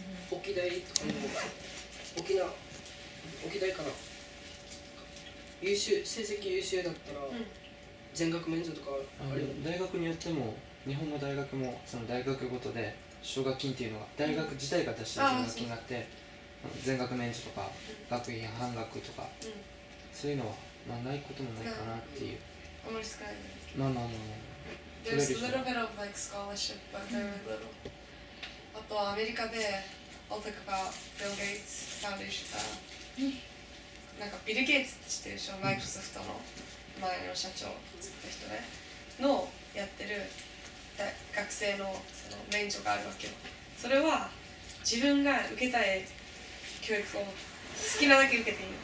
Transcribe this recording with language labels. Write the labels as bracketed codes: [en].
[ja] 沖大とかも沖大から成績優秀だったら全額免除とかあるよね。大学によっても日本の大学もその大学ごとで奨学金っていうのが大学自体が出してる奨学金があって全額免除とか学費半額とかそういうのはないこともないかなっていう。あまり少ないね。まあまあまあまあ。 [en] There's a little bit of like scholarship, but very little. [ja] あとアメリカで [en] I'll talk about Bill Gates Foundation. [ja] なんかビル・ゲイツって知ってるでしょ、マイクロソフトの前の社長作った人ねのやってる学生のその免除があるわけよ。それは自分が受けたい教育を好きなだけ受けていい。